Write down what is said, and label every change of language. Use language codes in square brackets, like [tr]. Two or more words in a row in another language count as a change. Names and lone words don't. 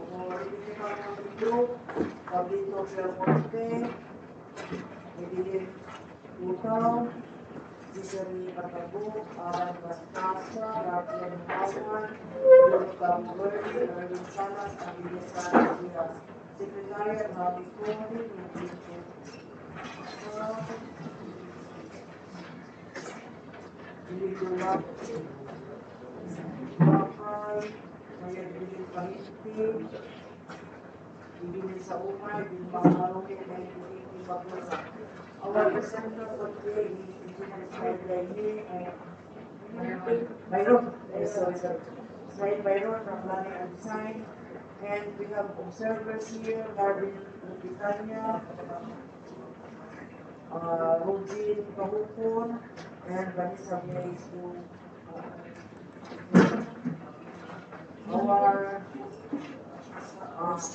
[en] For the group, Pablito Belmonte, Evelyn Utao, Giselle Patago, Alan Bastasa, Rafael Howard, Yoruba Murray, Erwin Salas, and William Diaz. Secretariat, Bobby Cody, Ilidulag, Bakay, Kaya Bilin Pahinti, Bilin sa Umay, Bimbang Maroke, Kaya Bilin Bagosa. Our presenter for today is Engineer Slide Laini and Byron, Slide Byron from Planning and Design. And we have observers here, Marvin Lupitania, Rogin Kahupon, and Vanessa Blaze who our